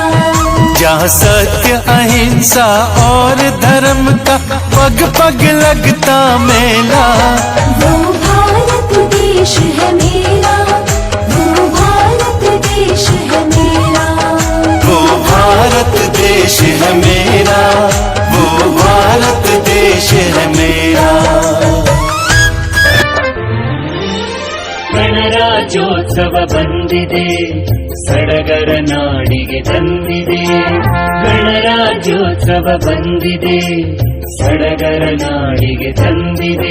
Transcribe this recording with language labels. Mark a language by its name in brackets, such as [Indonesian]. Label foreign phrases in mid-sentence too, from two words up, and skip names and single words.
[Hindi] जहाँ सत्य अहिंसा और धर्म का पग पग लगता मेला, वो भारत देश है मेरा, वो भारत देश है मेरा, वो भारत देश है मेरा, वो भारत देश है मेरा। [Kannada] ಗಣರಾಜ್ಯೋತ್ಸವ ಬಂದಿದೆ, ಸಡಗರ ನಾಡಿಗೆ ತಂದಿದೆ. ಗಣರಾಜ್ಯೋತ್ಸವ ಬಂದಿದೆ, ಸಡಗರ ನಾಡಿಗೆ ತಂದಿದೆ.